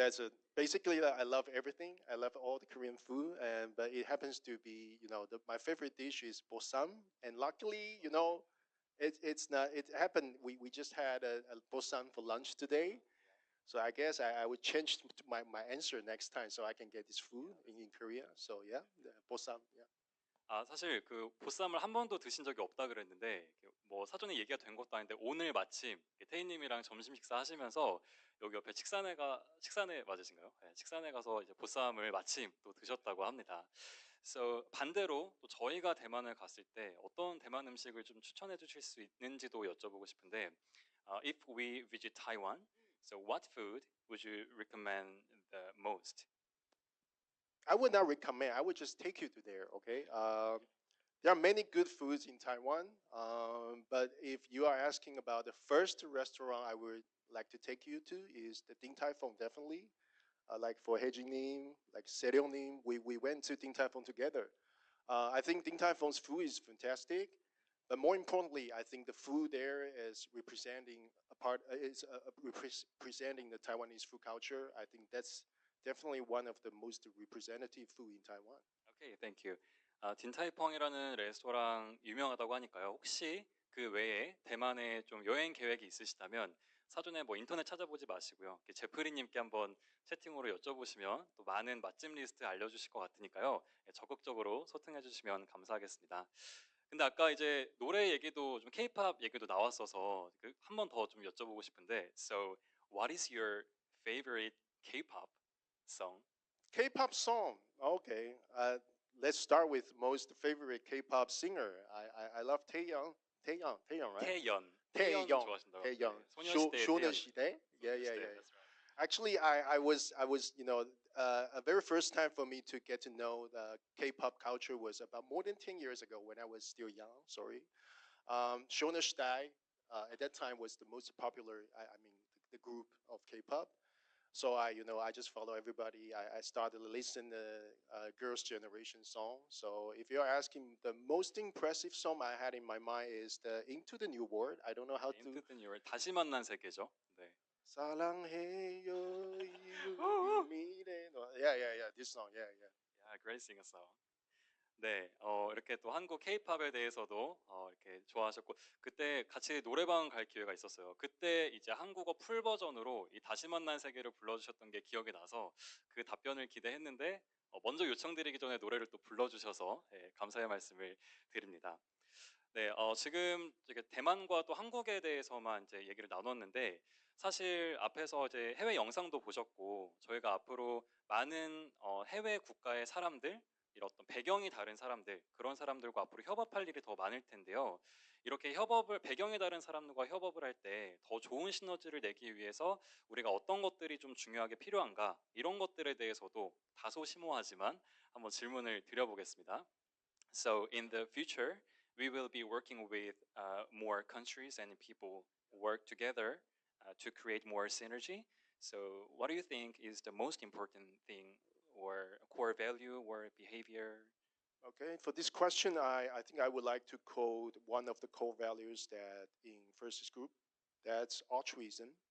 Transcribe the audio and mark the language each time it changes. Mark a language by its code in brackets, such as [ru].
[en] That's a basically I love everything. I love all the Korean food, and but it happens to be my favorite dish is bossam, and luckily it's not. It happened. We just had a bossam for lunch today. So I guess I would change my answer next time so I can get this food in Korea. So yeah, the bossam. Yeah. [ko] 아, 사실 그 보쌈을 한 번도 드신 적이 없다 그랬는데 뭐 사전에 얘기가 된 것도 아닌데 오늘 마침 태희님이랑 점심 식사하시면서 여기 옆에 식사네 맞으신가요? 네, 식사네 가서 이제 보쌈을 마침 또 드셨다고 합니다. [en] So [ko] 반대로 또 저희가 대만을 갔을 때 어떤 대만 음식을 좀 추천해 주실 수 있는지도 여쭤보고 싶은데, [en] if we visit Taiwan, so what food would you recommend the most? I would not recommend. I would just take you to there. Okay. There are many good foods in Taiwan, but if you are asking about the first restaurant I would like to take you to is the Ding Tai Fung. Definitely, like for Hejing Nim, like Seryong Nim, we went to Ding Tai Fung together. I think Ding Tai Fung's food is fantastic, but more importantly, I think the food there is representing representing the Taiwanese food culture. I think that's definitely one of the most representative food in Taiwan. 오케이, 땡큐. [ko] 딘타이펑이라는 레스토랑 유명하다고 하니까요. 혹시 그 외에 대만에 좀 여행 계획이 있으시다면 사전에 뭐 인터넷 찾아보지 마시고요. 제프리님께 한번 채팅으로 여쭤보시면 또 많은 맛집 리스트 알려주실 것 같으니까요. 적극적으로 소통해 주시면 감사하겠습니다. 근데 아까 이제 노래 얘기도 좀 K-pop 얘기도 나왔어서 한 번 더 좀 여쭤보고 싶은데, [en] So what is your favorite K-pop song? K-pop song. Okay. Let's start with most favorite K-pop singer. I love Taeyong. Taeyong, right? [ko] 태연. 태연 [en] Taeyong. [ko] 좋아하신다고. [en] Taeyong. [ko] 네, 소녀시대의 태연. [en] 소녀시대. Yeah, yeah, [ko] 소녀시대. [en] yeah. That's right. Actually, I was a very first time for me to get to know the K-pop culture was about more than 10 years ago when I was still young. Sorry. Sonerstei at that time was the most popular. I mean, the group of K-pop. So I just follow everybody. I started to listen to Girls' Generation song. So if you're asking, the most impressive song I had in my mind is the Into the New World. I don't know how to. Into the New World. [ko] 다시 만난 세계죠. 네. 사랑해요 이유 미래. [en] Yeah, yeah, yeah. This song. Yeah, yeah. Yeah, great singer song. [ko] 네, 이렇게 또 한국 케이팝에 대해서도 이렇게 좋아하셨고 그때 같이 노래방 갈 기회가 있었어요. 그때 이제 한국어 풀 버전으로 이 다시 만난 세계를 불러주셨던 게 기억이 나서 그 답변을 기대했는데 먼저 요청드리기 전에 노래를 또 불러주셔서 예, 감사의 말씀을 드립니다. 네, 지금 이게 대만과 또 한국에 대해서만 이제 얘기를 나눴는데 사실 앞에서 이제 해외 영상도 보셨고 저희가 앞으로 많은 해외 국가의 사람들 이런 어떤 배경이 다른 사람들 그런 사람들과 앞으로 협업할 일이 더 많을 텐데요. 이렇게 협업을 배경이 다른 사람들과 협업을 할 때 더 좋은 시너지를 내기 위해서 우리가 어떤 것들이 좀 중요하게 필요한가 이런 것들에 대해서도 다소 심오하지만 한번 질문을 드려보겠습니다. [en] So in the future, we will be working with more countries and people work together to create more synergy. So what do you think is the most important thing or core value or behavior? Okay, for this question, I think I would like to quote one of the core values that in FURSYS group, that's altruism.